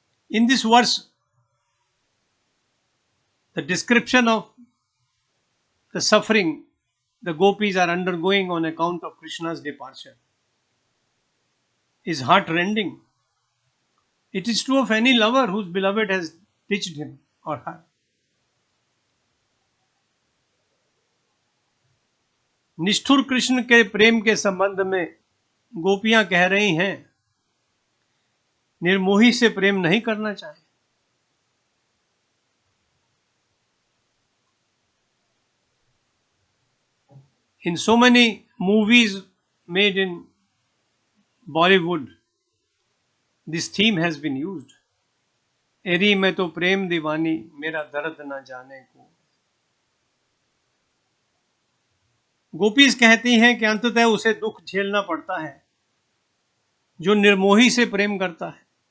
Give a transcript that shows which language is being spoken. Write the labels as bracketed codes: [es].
[en] In this verse, the description of the suffering the gopis are undergoing on account of Krishna's departure is heart-rending. It is true of any lover whose beloved has ditched him or her. [hi] निष्ठुर कृष्ण के प्रेम के संबंध में गोपियां कह रही हैं, निर्मोही से प्रेम नहीं करना चाहिए. [en] In so many movies made in Bollywood, this theme has been used. [hi] एरी मैं तो प्रेम दीवानी मेरा दर्द न जाने को. गोपीज कहती हैं कि अंततः उसे दुख झेलना पड़ता है जो निर्मोही से प्रेम करता है.